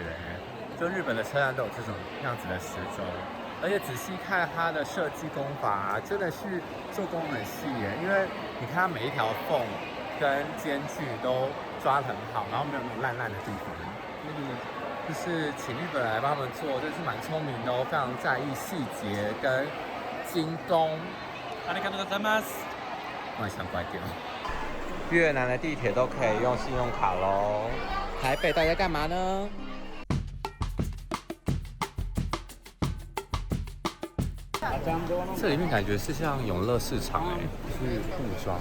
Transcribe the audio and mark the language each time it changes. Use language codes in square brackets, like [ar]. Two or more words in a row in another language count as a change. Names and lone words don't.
[zh] 就日本的车站都有这种样子的时钟，而且仔细看它的设计工法，真的是做工很细耶。因为你看它每一条缝跟间距都抓得很好，然后没有那种烂烂的地方。就是请日本人来帮他们做，真是蛮聪明的哦，非常在意细节跟精工。 [ja] ありがとうございます。 [zh] 我想关掉。越南的地铁都可以用信用卡喽。台北大家干嘛呢？这里面感觉是像永乐市场哎，是布庄。